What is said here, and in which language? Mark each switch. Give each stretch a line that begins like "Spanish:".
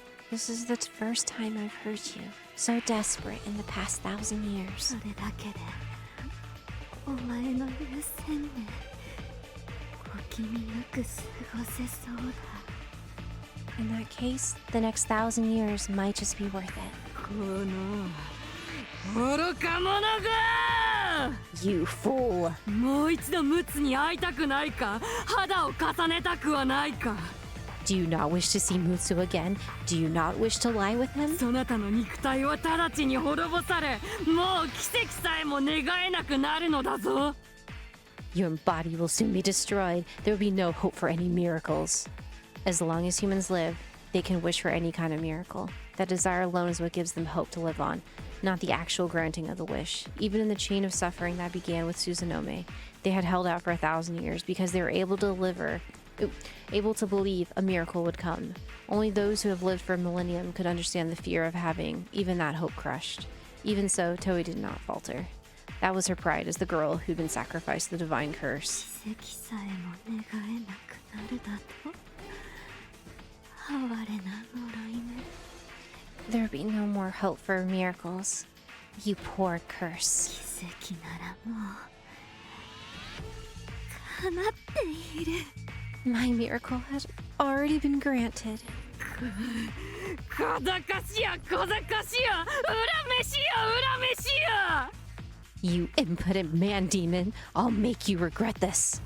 English: This is the first time I've heard you so desperate in the past 1,000 years.
Japanese: それだけでお前の言う1000年小気味よく過ごせそうだ
English: In that case, the next 1,000 years might just be worth it.
Japanese: この愚か者が
English: You fool!
Japanese: もう一度ムツに会いたくないか肌を重ねたくはないか
English: Do you not wish to see Mutsu again? Do you not wish to lie with him?
Japanese: そなたの肉体は直ちに滅ぼされもう奇跡さえも願えなくなるのだぞ
English: Your body will soon be destroyed. There will be no hope for any miracles. As long as humans live, they can wish for any kind of miracle. That desire alone is what gives them hope to live on, not the actual granting of the wish. Even in the chain of suffering that began with Susanome, they had held out for 1,000 years because they were able to believe a miracle would come. Only those who have lived for a millennium could understand the fear of having even that hope crushed. Even so, Toé did not falter. That was her pride as the girl who'd been sacrificed to the divine curse.
Japanese: 奇跡さえも願えなくなるだと哀れな呪いね
English: There would be no more hope for miracles. You poor curse.
Japanese: 奇跡ならもう叶っている
English: My miracle has already been granted.
Japanese: 小賢しや小賢しや恨めしや恨めしや
English: You impotent man demon! I'll make you regret this.